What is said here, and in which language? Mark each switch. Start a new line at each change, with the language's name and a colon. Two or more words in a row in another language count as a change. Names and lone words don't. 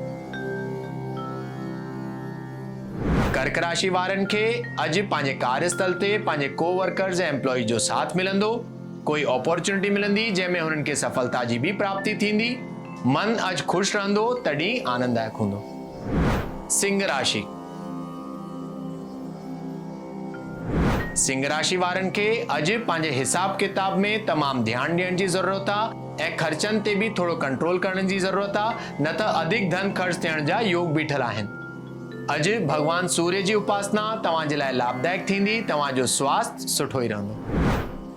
Sindhi: कर्क राशि वारनि खे अॼु पंहिंजे कार्यस्थल ते पंहिंजे कोवर्कर्स ऐं एम्प्लॉय जो साथ मिलंदो। कोई अपॉर्चुनिटी मिलंदी जंहिंमें हुननि खे सफलता जी भी प्राप्ति थींदी। मन अॼु खुश रहंदो, तॾहिं आनंददायक हूंदो। सिंह राशि। सिंह राशि वारनि खे अॼु पंहिंजे हिसाब किताब में तमामु ध्यानु ॾियण जी ज़रूरत आहे ऐं ख़र्चनि ते बि थोरो कंट्रोल करण जी ज़रूरत आहे, न त अधिक धन ख़र्च थियण जा योग बीठल आहिनि। अॼु भगवान सूर्य जी उपासना तव्हांजे लाइ लाभदायक थींदी। तव्हांजो स्वास्थ्य सुठो ई रहंदो।